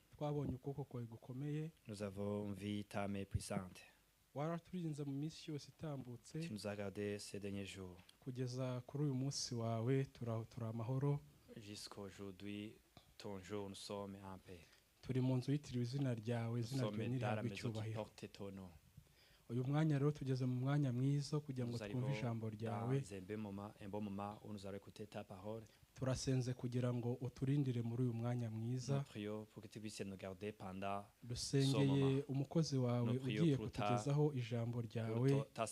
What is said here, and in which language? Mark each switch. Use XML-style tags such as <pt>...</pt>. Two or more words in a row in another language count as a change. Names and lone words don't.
<fr>Nous avons vu ta main puissante. Tu nous as gardés ces derniers jours. Jusqu'aujourd'hui, ton jour, nous sommes en paix. Nous sommes dans la maison qui porte ton nom.</fr> <rw>uyu mwanya rero tugeze mu mwanya mwiza kugira ngo twumve ijambo ryawe. Turasenze kugira ngo uturindire muri uyu mwanya mwiza. Dusengeye umukozi wawe ugiye kutugezaho ijambo ryawe.</rw>